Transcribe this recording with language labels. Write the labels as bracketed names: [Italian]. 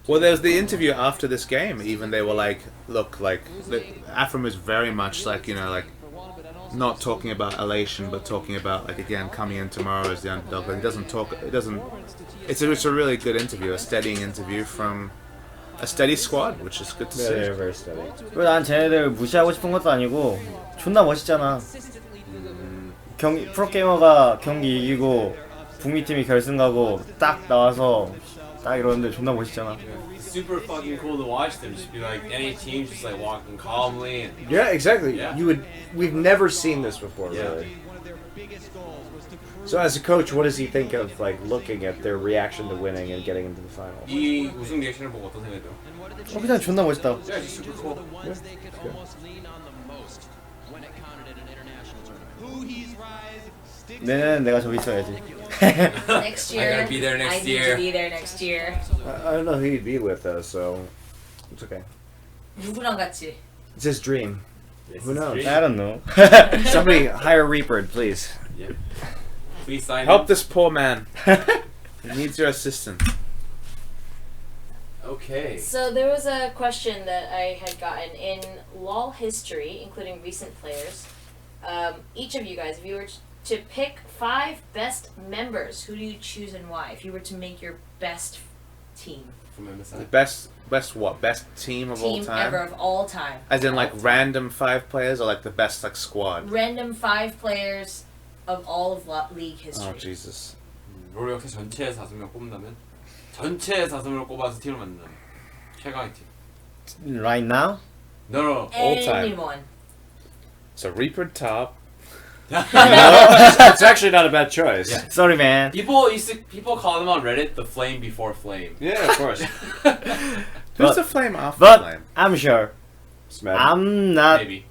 [English] Well, there's the interview after this game. Even they were like, "Look, like Afram is very much like like not talking about elation, but talking about like again coming in tomorrow as the underdog." Like, he doesn't talk. It doesn't. It's a really good interview, a steadying interview from a steady squad, which is good to see. Yeah, very steady. [Korean] 난 쟤네들 무시하고 싶은 것도 아니고 존나 멋있잖아. 프로게이머가 경기 이기고 북미 팀이 결승 가고 딱 나와서 딱 이러는데 존나 멋있잖아. [English] It's super fucking cool to watch them. Just be like any team, just like walking calmly and. Yeah, exactly. Yeah. We've never seen this before, Yeah. really. So as a coach, what does he think of like looking at their reaction to winning and getting into the final? [Korean] 이 우승 리액션을 보고 어떤 생각이 들어? 그냥 존나 멋있다. [English] Yeah, it's super cool. Ones they could almost lean on the most when it counted in an international tournament. Who he's rise, sticks. [Korean] 내년엔 내가 저기 있어야지. [English] Next year, I gotta be there next I need year. to be there next year. I don't know who he'd be with though, so it's okay. [Korean] 누구랑 같이? [English] It's his dream. Who knows? I don't know. Somebody hire Reaper, please. Yeah. Please sign Help him. this poor man. He needs your assistance. Okay. So there was a question that I had gotten in LoL history, including recent players. Each of you guys, if you were to pick 5 best members, who do you choose and why? If you were to make your best team, From MSI. The best what? Best team of all team time? ever of all time, As in like random 5 players or like the best like squad? random 5 players of all of League history. Oh Jesus. [Korean] 롤 역사 전체에 4명 뽑는다면 전체에 4명을 꼽아서 팀을 만든다면 최강의 팀. [English] Right now? No. all time. Anyone. So Reaper top. It's actually not a bad choice. Yeah. Sorry man. People call them on Reddit the flame before flame. Yeah, of course. Who's the flame after But flame? I'm sure Smash. I'm not Maybe.